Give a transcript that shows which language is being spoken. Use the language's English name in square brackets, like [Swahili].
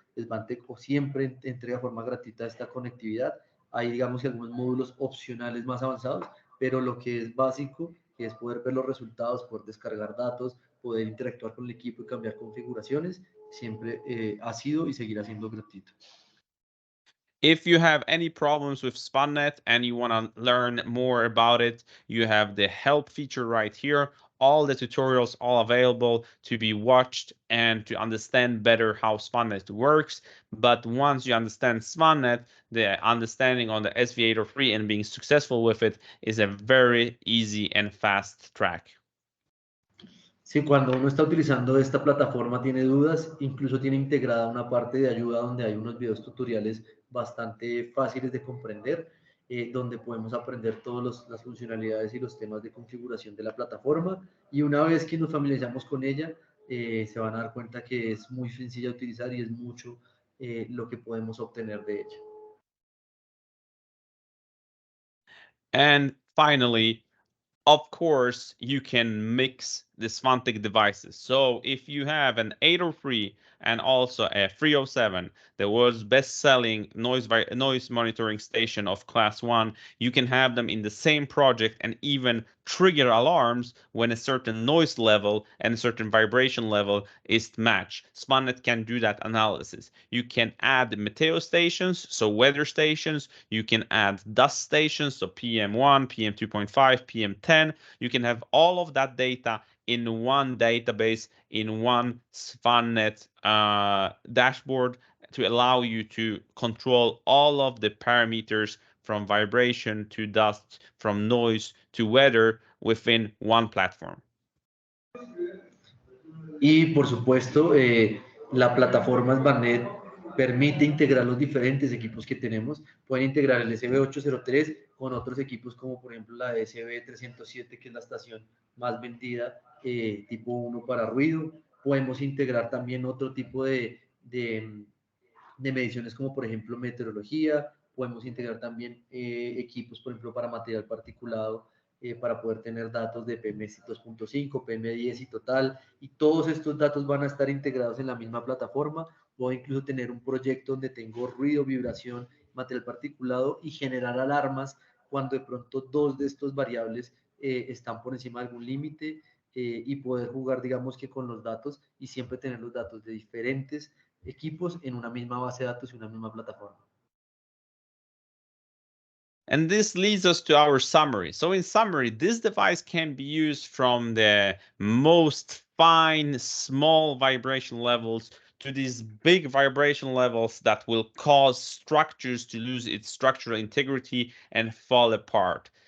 [Spanish] Svantek siempre entrega de forma gratuita esta conectividad. Hay, digamos, algunos módulos opcionales más avanzados, pero lo que es básico, que es poder ver los resultados, poder descargar datos, poder interactuar con el equipo y cambiar configuraciones, siempre ha sido y seguirá siendo gratuito. [English] If you have any problems with SpanNet and you want to learn more about it, you have the help feature right here. All the tutorials all available to be watched and to understand better how SpanNet works. But once you understand SpanNet, the understanding on the SV803 and being successful with it is a very easy and fast track. [Spanish] Sí, cuando uno está utilizando esta plataforma tiene dudas, incluso tiene integrada una parte de ayuda donde hay unos videos tutoriales bastante fáciles de comprender, donde podemos aprender todas las funcionalidades y los temas de configuración de la plataforma. Y una vez que nos familiarizamos con ella, se van a dar cuenta que es muy sencilla de utilizar y es mucho lo que podemos obtener de ella. [English] And finally, of course, you can mix the Svantek devices. So if you have an 803 and also a 307, the world's best-selling noise monitoring station of class 1, you can have them in the same project and even trigger alarms when a certain noise level and a certain vibration level is matched. Svantek can do that analysis. You can add meteo stations, so weather stations. You can add dust stations, so PM1, PM2.5, PM10. You can have all of that data in one database, in one Svantek dashboard to allow you to control all of the parameters from vibration to dust, from noise to weather within one platform. [Spanish] Y por supuesto, la plataforma Svantek permite integrar los diferentes equipos que tenemos. Pueden integrar el SV803 con otros equipos como por ejemplo la SV307, que es la estación más vendida, tipo 1 para ruido. Podemos integrar también otro tipo de mediciones como por ejemplo meteorología. Podemos integrar también equipos por ejemplo para material particulado, para poder tener datos de PM2.5, PM10 y total, y todos estos datos van a estar integrados en la misma plataforma. Puedo incluso tener un proyecto donde tengo ruido, vibración, material particulado y generar alarmas cuando de pronto dos de estos variables están por encima de algún límite, y poder jugar, digamos que con los datos y siempre tener los datos de diferentes equipos en una misma base de datos y una misma plataforma. [English] And this leads us to our summary. So in summary, this device can be used from the most fine, small vibration levels to these big vibration levels that will cause structures to lose its structural integrity and fall apart.